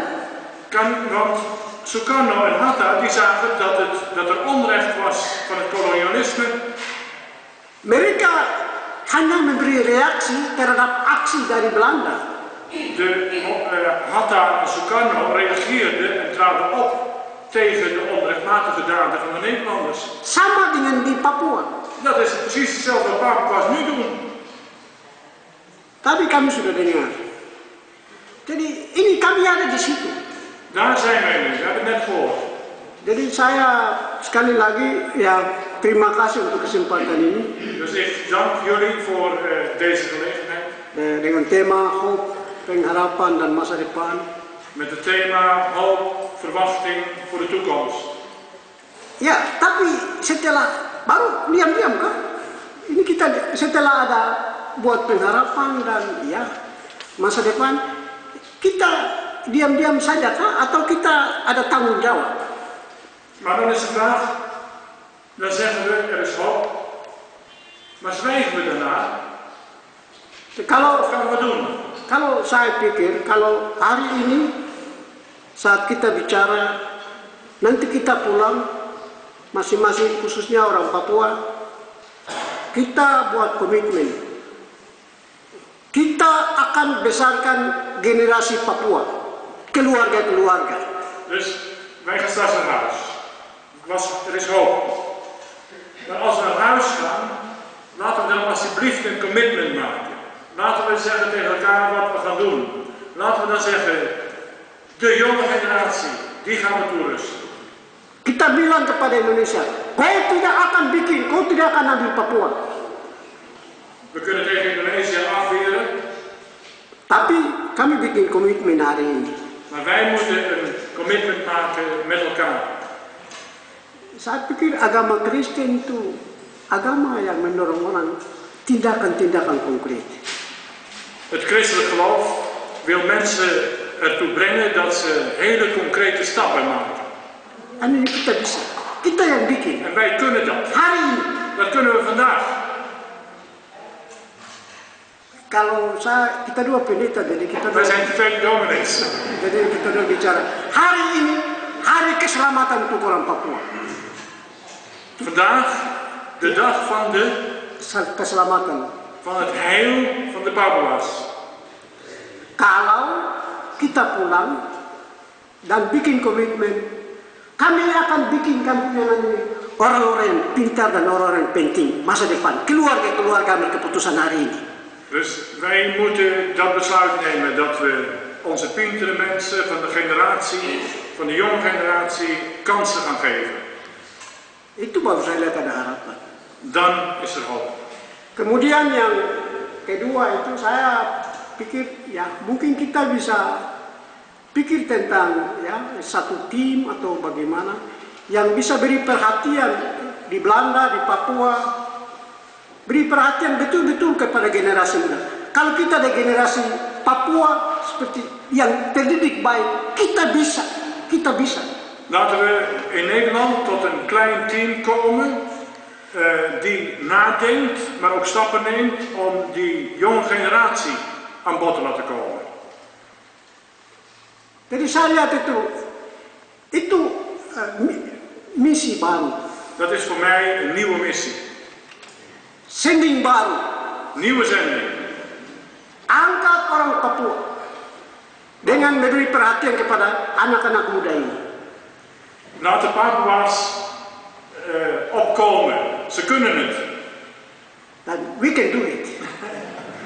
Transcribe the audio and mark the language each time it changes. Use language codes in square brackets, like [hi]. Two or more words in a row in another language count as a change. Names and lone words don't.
[nl] Want Sukarno en Hatta die zagen dat er onrecht was van het kolonialisme. [id] Mereka hanya memberi reaksi terhadap aksi dari Belanda. [nl] Hatta en Sukarno reageerden en traden op tegen de onrechtmatige daden van de Nederlanders. [id] Sama dengan di Papua. [nl] Dat is precies hetzelfde wat Papua's nu doen. [id] Tapi kami sudah dengar. Jadi ini kami ada di situ. [nl] Daar zijn wij nu, we hebben het net gehoord. [id] Jadi saya sekali lagi ya terima kasih untuk kesempatan ini. [nl] Dus ik dank jullie voor deze gelegenheid. [id] Dengan tema hoop, pengharapan dan masa depan. [nl] Met het thema hoop, verwachting voor de toekomst. [id] Ya, tapi setelah baru diam-diam kan? Ini kita setelah ada buat pengharapan dan ya masa depan, kita diam-diam saja kah? Atau kita ada tanggung jawab? [nl] Maar dan is de vraag, dan zeggen we er is hoop, maar zwijgen we daarna? Wat gaan we doen? [id] Kalau saya pikir, kalau hari ini saat kita bicara, nanti kita pulang, masing-masing khususnya orang Papua, kita buat komitmen. Kita akan besarkan generasi Papua, keluarga-keluarga. [nl] Dus wij gaan straks naar huis. Er is hoop. Maar als we naar huis gaan, laten we dan alsjeblieft een commitment maken. Laten we zeggen tegen elkaar wat we gaan doen. Laten we dan zeggen, de jonge generatie, die gaan we toerusten. [id] Kita bilang kepada Indonesia, kau tidak akan bikin, kau tidak akan ambil Papua. [nl] We kunnen tegen Indonesië afweren. [id] Tapi kami bikin komitmen hari ini. [nl] Maar wij moeten een commitment maken met elkaar. [id] Saya pikir agama Kristen itu agama yang mendorong orang tindakan-tindakan konkret. [nl] Het christelijk geloof wil mensen ertoe brengen dat ze hele concrete stappen maken. [id] En ini kita bisa, kita yang bikin. [nl] En wij kunnen dat. [id] Hari ini. [nl] Dat kunnen we vandaag. [id] kalau kita dua pendeta, jadi kita [nl] Wij [id] dua, [nl] zijn twee dominees. [id] jadi kita dua bicara. Hari ini hari keselamatan untuk orang Papua. [nl] Vandaag de dag van [id] Keselamatan. [nl] het heil van de Papua's. [id] Kalau kita pulang dan bikin komitmen, kami akan bikin kampung yang ini orang-orang yang pintar dan orang-orang yang penting masa depan. Keluarga ambil keputusan hari ini. [nl] Dus wij moeten dat besluit nemen dat we onze pintere mensen van de generatie, van de jonge generatie, kansen gaan geven. [id] Itu baru saya lihat ada harapan. [nl] Dan is er hoop. [id] Kemudian yang kedua itu saya pikir ya mungkin kita bisa pikir tentang ya satu tim atau bagaimana yang bisa beri perhatian di Belanda, di Papua, beri perhatian betul-betul kepada generasi muda. Kalau kita ada generasi Papua seperti yang terdidik baik, kita bisa. [nl] Laten we in Nederland tot een klein team komen die nadenkt, maar ook stappen neemt om die jonge generatie aan bod te laten komen. [id] Jadi saya lihat itu misi baru. [nl] Dat is voor mij een nieuwe missie. [id] Sending baru. [nl] Nieuwe zending. [id] Angkat orang Papua dengan memberi perhatian kepada anak-anak muda ini. [nl] Laat de Papua's opkomen. Ze kunnen het. [en] Dan we can do it.